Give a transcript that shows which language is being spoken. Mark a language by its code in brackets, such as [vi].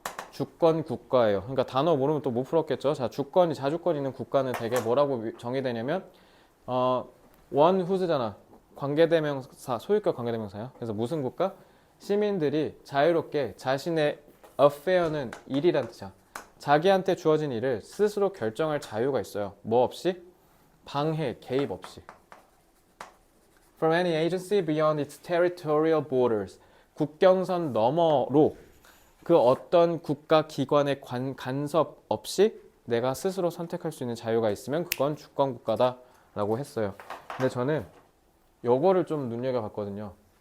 [ko] 주권 국가예요. 그러니까 단어 모르면 또 못 풀었겠죠. 자, 자주권 있는 국가는 대개 뭐라고 정의되냐면 원 후즈잖아. 관계대명사, 소유격 관계대명사야. 그래서 무슨 국가? 시민들이 자유롭게 자신의 affair는 일이란 뜻이야. 자기한테 주어진 일을 스스로 결정할 자유가 있어요. 뭐 없이? 방해, 개입 없이. [en] From any agency beyond its territorial borders. [ko] 국경선 너머로 그 어떤 국가 기관의 간섭 없이 내가 스스로 선택할 수 있는 자유가 있으면 그건 주권 국가다라고 했어요. 근데 저는 요거를 좀 눈여겨봤거든요.